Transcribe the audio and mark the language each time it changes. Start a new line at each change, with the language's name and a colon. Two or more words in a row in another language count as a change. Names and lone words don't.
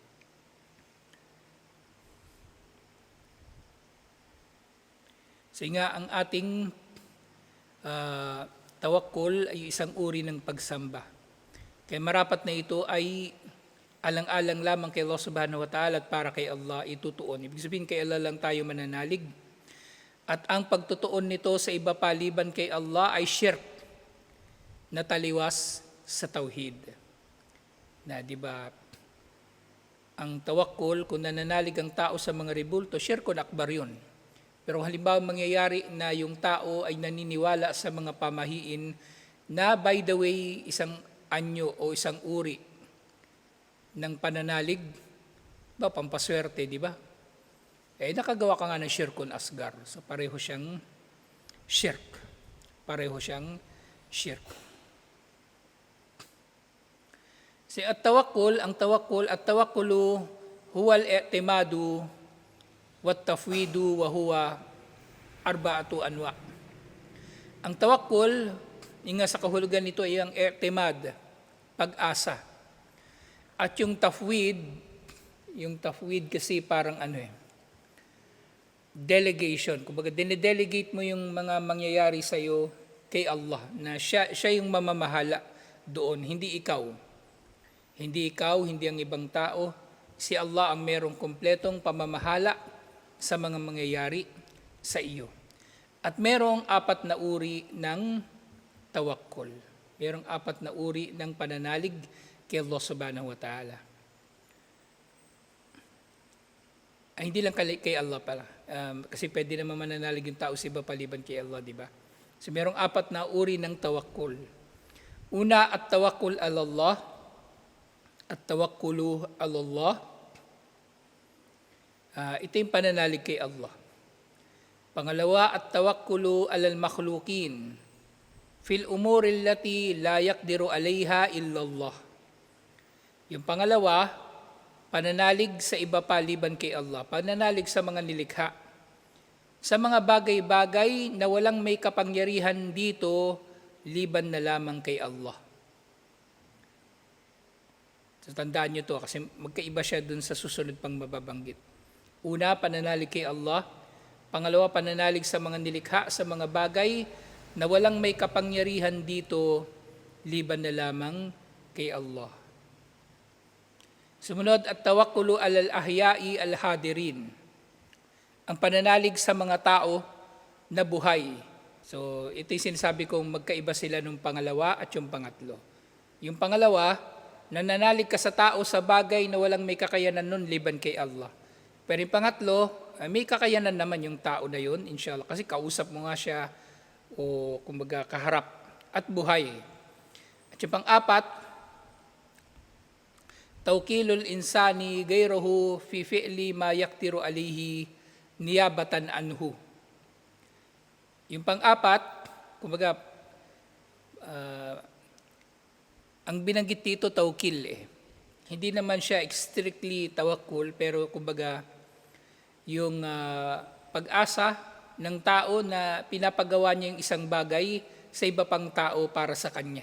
Filipino: So nga ang ating tawakkul ay isang uri ng pagsamba. Kaya marapat na ito ay alang-alang lamang kay Allah
Arabic: سبحانه وتعالى
Filipino: at para kay Allah itutuon. Ibig sabihin kay Allah lang tayo mananalig. At ang pagtutuon nito sa iba paliban kay Allah ay shirk na taliwas sa tauhid. Na di ba ang tawakkul, kung nananalig ang tao sa mga rebulto,
Arabic: شرك أكبر
Filipino: yun. Pero halimbawa mangyayari na yung tao ay naniniwala sa mga pamahiin na
English: by the way
Filipino: isang anyo o isang uri ng pananalig, pampaswerte, di ba? Nakagawa ka nga ng
Arabic: شرك أصغر.
Filipino: So pareho siyang shirk.
Arabic: التوكل هو الاعتماد والتفويض وهو أربعة أنواع.
Filipino: Ang tawakkul, sa kahulugan nito ay ang i'timad, pag-asa. At yung tafwid kasi parang delegation. Kumbaga, dinedelegate mo yung mga mangyayari sa'yo kay Allah, na siya yung mamamahala doon, hindi ikaw. Hindi ikaw, hindi ang ibang tao. Si Allah ang merong kumpletong pamamahala sa mga mangyayari sa iyo. At merong 4 na uri ng tawakkul. Merong 4 na uri ng pananalig kay Allah
Arabic: سبحانه وتعالى.
Filipino: Ay, hindi lang kay Allah pala. Kasi pwede naman mananalig yung tao sa iba paliban kay Allah, di ba? So merong 4 na uri ng tawakkul. Una,
Arabic: التوكل على الله. التوكل على الله.
Filipino: Ito yung pananalig kay Allah.
Arabic: Pangalawa, التوكل على المخلوقين. في الأمور التي لا يقدر عليها إلا الله.
Filipino: Yung pangalawa, pananalig sa iba paliban kay Allah. Pananalig sa mga nilikha. Sa mga bagay-bagay na walang may kapangyarihan dito, liban na lamang kay Allah. So, tandaan nyo to kasi magkaiba siya dun sa susunod pang mababanggit. Una, pananalig kay Allah. Pangalawa, pananalig sa mga nilikha, sa mga bagay na walang may kapangyarihan dito, liban na lamang kay Allah.
Arabic: Sumunod, التوكل على الأحياء الحاضرين.
Filipino: Ang pananalig sa mga tao na buhay. So, ito yung sinasabi kong magkaiba sila nung pangalawa at yung pangatlo. Yung pangalawa, nananalig ka sa tao sa bagay na walang may kakayanan nun liban kay Allah. Pero yung pangatlo, may kakayanan naman yung tao na yun, inshallah. Kasi kausap mo nga siya o kumbaga kaharap at buhay. At yung pang-4,
Arabic: توكيل الإنسان غيره في فعل ما يقدر عليه نيابة عنه.
Filipino: Yung pang-4, kumbaga, ang binanggit dito tawkil Hindi naman siya strictly tawakkul, pero kumbaga, yung pag-asa ng tao na pinapagawa niya yung isang bagay sa iba pang tao para sa kanya.